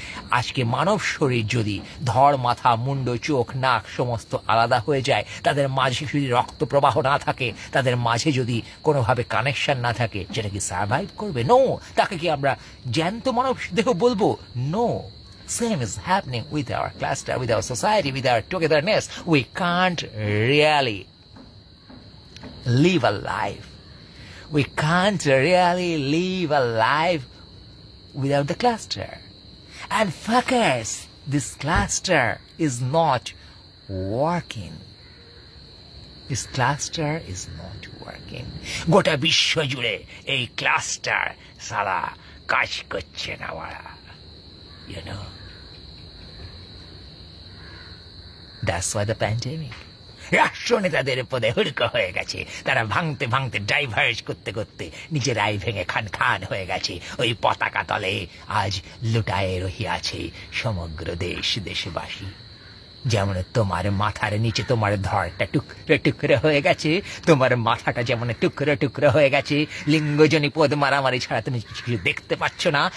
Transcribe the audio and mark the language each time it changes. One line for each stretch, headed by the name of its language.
Bangla: আজকে মানব শরীর যদি ধড়, মাথা, মুন্ড, চোখ, নাক সমস্ত আলাদা হয়ে যায়, তাদের মাঝে যদি রক্ত প্রবাহ না থাকে, তাদের মাঝে যদি কোনোভাবে কানেকশন না থাকে, যেটা কি সার্ভাইভ করবে? নো। তাকে কি আমরা জ্যান্ত মানব দেহ বলবো? No.
English: Same is happening with our cluster, with our society, with our togetherness. We can't really live a life. We can't really live a life without the cluster. And fuckers, this cluster is not working. This cluster is not working.
Bangla: গোটা বিশ্ব জুড়ে এই cluster সালা কাজ করছে না ওরা।
English: You know, that's why the pandemic.
Bangla: রাষ্ট্রনেতাদের পদে হুড়কো হয়ে গেছে, তারা ভাঙতে ভাঙতে ডাইভার্জ করতে করতে নিজের আই ভেঙে খান খান হয়ে গেছে। ওই পতাকা তলে আজ লুটায়ে রহিয়াছে সমগ্র দেশবাসী। যেমন তোমার মাথার নিচে তোমার ধরটা টুকরো টুকরো হয়ে গেছে, তোমার মাথাটা যেমন টুকরো টুকরো হয়ে গেছে, লিঙ্গজনী পদ মারামারি ছাড়া তুমি কিছু দেখতে পাচ্ছ না।